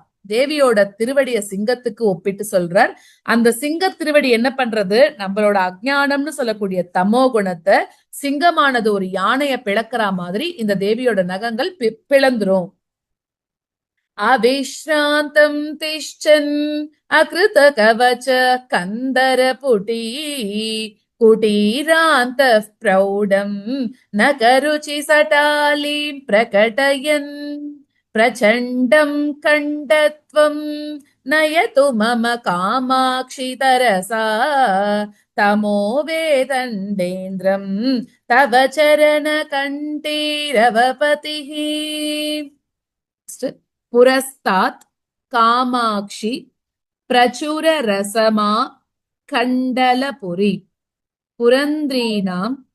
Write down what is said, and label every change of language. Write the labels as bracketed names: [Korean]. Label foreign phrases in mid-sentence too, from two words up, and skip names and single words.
[Tamil] தேவியோட திருவடிய சிங்கத்துக்கு ஒப்பிட்டு சொல்றார். அந்த சிங்க திருவடி என்ன பண்றது, நம்மளோட அஜ்ஞானம்னு சொல்லக்கூடிய தமோ குணத்தை சிங்கமானது ஒரு யானைய பிளக்கிற மாதிரி இந்த தேவியோட நகங்கள் பிளந்துரும். [Sanskrit] अविश्रान्तं तिष्ठन् अकृत कवच कन्धर पुटि कुटीरान्त प्रौढं नखरुचि छटालीं प्रकटयन् प्रचण्डं कण्डत्वं नयतु मम कामाक्षि तरसा तमो वेदण्डेन्द्रं तव चरण कण्ठीरवपतिः. पुरस्तात् कामाक्षि प्रचुर रसमा कण्डलपुरी पुरन्द्रीणां